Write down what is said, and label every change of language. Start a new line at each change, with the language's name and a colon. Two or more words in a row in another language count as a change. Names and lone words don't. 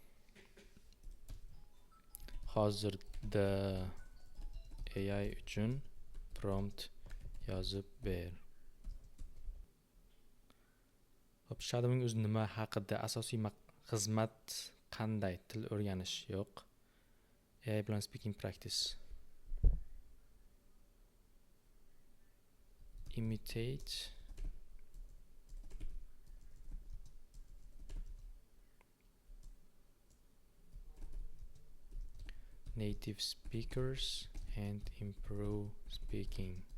Uzbek: Hozirda AI uchun prompt yozib ber. Hop, shadowing o'zi nima haqida, asosiy xizmat qanday, til o'rganish yo'q. AI bilan
English: speaking practice. Imitate native speakers and improve speaking.